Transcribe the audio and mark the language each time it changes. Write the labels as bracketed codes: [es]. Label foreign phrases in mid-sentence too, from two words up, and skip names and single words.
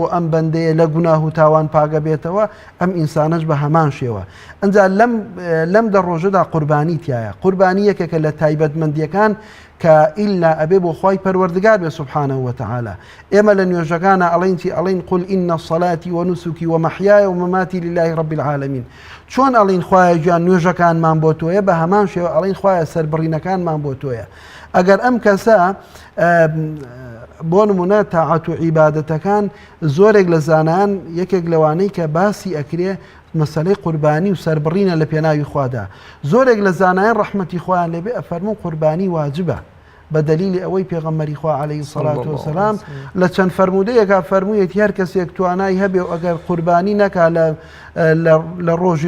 [ckb] ئەم بەندەیە لە گوناه و تاوان پاگە بێتەوە ئەم ئینسانەش بە هەمان شێوە ئەنجا لەم دە ڕۆژەدا قوربانی تایە قوربانی یەکێکە لە تایبەتمەندیەکان کە ئیلا ئەبێ بۆ خوای پەروەردگار بێ [ar] سبحانه وتعالى [ckb] ئێمە لە نوێژەکانە ئەڵێن [ar] قل إن صلاتي ونسكي ومحياي ومماتي لله رب العالمين [ckb] چۆن ئەڵێن خوایە گیان نوێژەکانمان بۆ تۆیە بە هەمان شێوە ئەڵێن خوایە سەربڕینەکانمان بۆ تۆیە ئەگەر ئەم کەسە بۆ نمونە تاعەت و عیبادەتەکان زۆرێک لە زانایان یەکێک لەوانەی کە باسی ئەکرێ مەسەلەی قوربانی و سەربڕینە لە پێناوی خوادا زۆرێک لە زانایان ڕەحمەتی خۆیان لێبێ ئەفەرموون قوربانی واجبە بە دەلیلی ئەوەی پێغەمبەری خوا [ar] عەلەیهی سەڵات وەسەلام [ckb] لە چەند فەرمودەیەکا فەرموویەتی هەر کەسێک توانای هەبێ و ئەگەر قوربانی نەکا لە ڕۆژی